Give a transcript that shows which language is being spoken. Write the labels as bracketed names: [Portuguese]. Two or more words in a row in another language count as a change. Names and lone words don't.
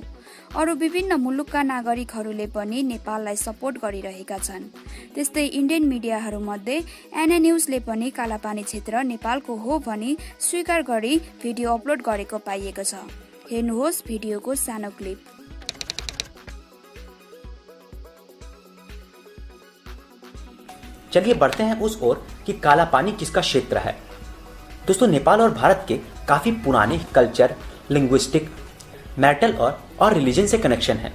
[Nepali] अरू विभिन्न मुलुकका नागरिकहरूले पनि नेपाललाई सपोर्ट गरिरहेका छन्। त्यस्तै इन्डियन मिडियाहरूमध्ये एनए न्युजले पनि कालापानी क्षेत्र नेपालको हो भनी स्वीकार गरी भिडियो अपलोड गरेको पाइएको छ। हेर्नुहोस् भिडियोको सानो क्लिप। [Hindi] चलिए बढ़ते हैं उस ओर कि काला पानी किसका क्षेत्र है। दोस्तों, नेपाल और भारत के काफ़ी पुराने कल्चर, लिंग्विस्टिक, मैरिटल और रिलीजन से कनेक्शन है।